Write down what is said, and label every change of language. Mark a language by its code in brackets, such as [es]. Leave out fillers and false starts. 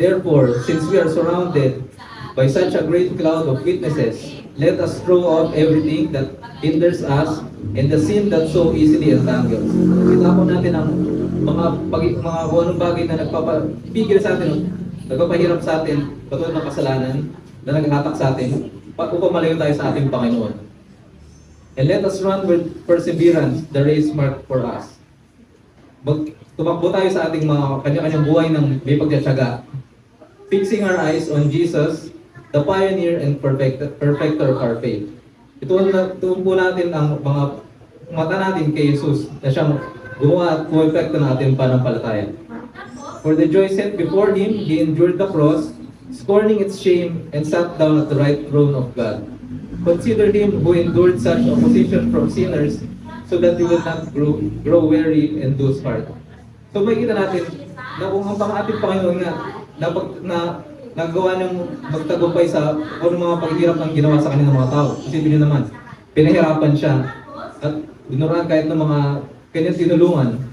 [en] Therefore, since we are surrounded by such a great cloud of witnesses, let us throw off everything that hinders us and the sin that so easily entangles. [tl] Itapon natin ang mga kung anong bagay na nagpapapigil sa atin, nagpapahirap sa atin, katulad ng kasalanan na naghahatak sa atin, upang malayo tayo sa ating Panginoon. [en] And let us run with perseverance the race marked for us. [tl] Tumakbo tayo sa ating mga kanya-kanyang buhay ng may pagtsatsaga, [en] fixing our eyes on Jesus, the pioneer and perfecter of our faith. [tl] Ituon po natin ang mga mata natin kay Jesus na siyang gumawa at pumepekto ng ating panampalataya. [en] For the joy set before Him, He endured the cross, scorning its shame, and sat down at the right throne of God. Consider Him who endured such opposition from sinners, so that you will not grow weary and lose heart. [tl] So makikita natin na kung ang ating Panginoon nga na nagawa niyang magtagumpay sa kung mga paghihirap ang ginawa sa kanilang mga tao. Kasi niyo naman, pinahirapan siya at binuraan kahit ng mga kanyang tinulungan.